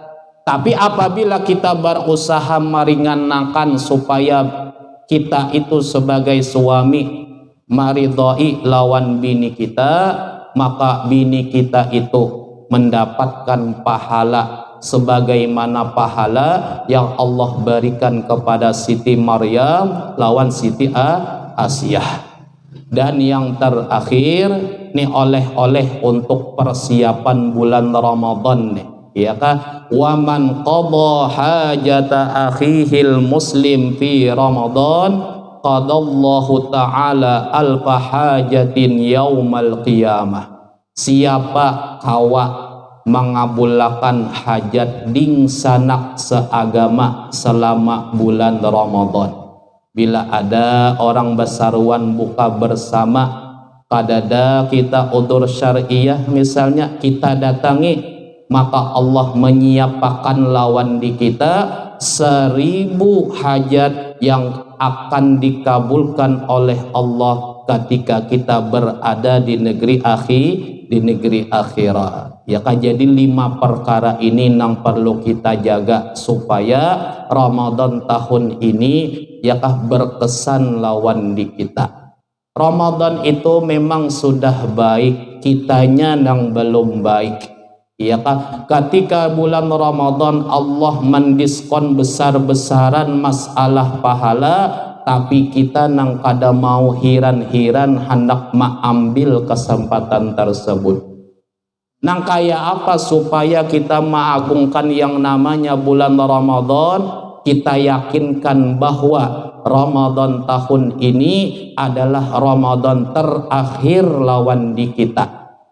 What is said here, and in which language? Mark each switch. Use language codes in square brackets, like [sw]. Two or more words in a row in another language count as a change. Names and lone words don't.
[id] Tapi apabila kita berusaha meringankan supaya kita itu sebagai suami maridhoi lawan bini kita, maka bini kita itu mendapatkan pahala sebagaimana pahala yang Allah berikan kepada Siti Maryam lawan Siti Asiyah. Dan yang terakhir nih, oleh-oleh untuk persiapan bulan Ramadan nih, ya kah? [ar] ومن قضى حاجة أخيه المسلم في رمضان قضى الله تعالى ألف حاجة يوم القيامة. [id] Siapa kawa mengabulkan hajat ding sanak seagama selama bulan Ramadan. Bila ada orang besaruan buka bersama, kadada kita udur syariah misalnya kita datangi, maka Allah menyiapkan lawan di kita 1000 hajat yang akan dikabulkan oleh Allah ketika kita berada di negeri akhirat. Ya kan, jadi 5 perkara ini yang perlu kita jaga supaya Ramadan tahun ini ya kah berkesan lawan di kita. Ramadan itu memang sudah baik, kitanya yang belum baik. Ya kan, ketika bulan Ramadan Allah mendiskon besar-besaran masalah pahala, tapi kita nang kada mau hiran-hiran hendak mengambil kesempatan tersebut. Nang kaya apa supaya kita mengagungkan yang namanya bulan Ramadan, kita yakinkan bahwa Ramadan tahun ini adalah Ramadan terakhir lawan di kita.